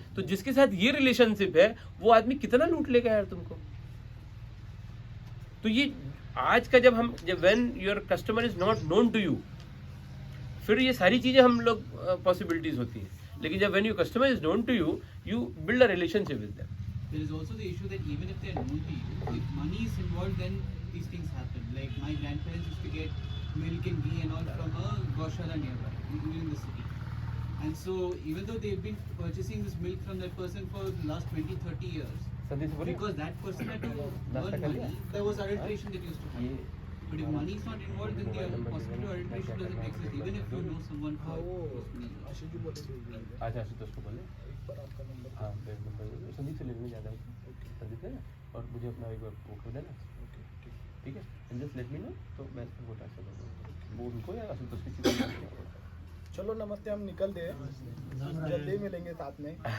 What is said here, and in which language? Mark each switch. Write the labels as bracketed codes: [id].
[hi] तो जिसके साथ ये रिलेशनशिप है, वो आदमी कितना लूट लेगा यार तुमको। तो ये आज का जब [en] when your customer is not known to you, [hi] फिर ये सारी चीजें हम लोग पॉसिबिलिटीज होती हैं। लेकिन जब [en] When your customer is known to you, you build a relationship with them. There is also the issue that even if they are known to you, if money is involved, then these things happen. Like my grandparents used to get milk and ghee and all from a Gaushala nearby, even in the city. And so even though they've been purchasing this milk from that person for the last 20-30 years, because that person had to earn money, there was adulteration that used to happen. But if money is not involved, then the possibility of adulteration doesn't exist, even if you know someone for many years. [hi] अच्छा आशुतोष को बोले हाँ संदीप से लेने ज़्यादा संदीप है ना और मुझे अपना एक बार वो कर देना ठीक है [en] and just let me know [hi] तो मैं वो ट्रांसफर कर दूँगा वो उनको या आशुतोष की चीज़ चलो नमस्ते, हम निकलते हैं, जल्दी मिलेंगे साथ में।